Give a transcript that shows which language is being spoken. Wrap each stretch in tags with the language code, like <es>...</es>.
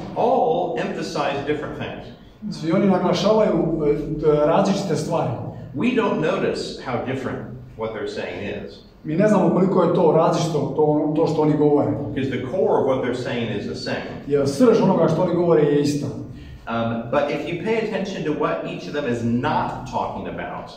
<en>all emphasize different things.</en> <hr>Svi oni naglašavaju različite stvari.</hr> <en>We don't notice how different what they're saying is.</en> <hr>Mi ne znamo koliko je to različito to što oni govore.</hr> <en>Because the core of what they're saying is the same.</en> <hr>Jer srž onoga što oni govore je ista.</hr> <en>But if you pay attention to what each of them is not talking about,</en>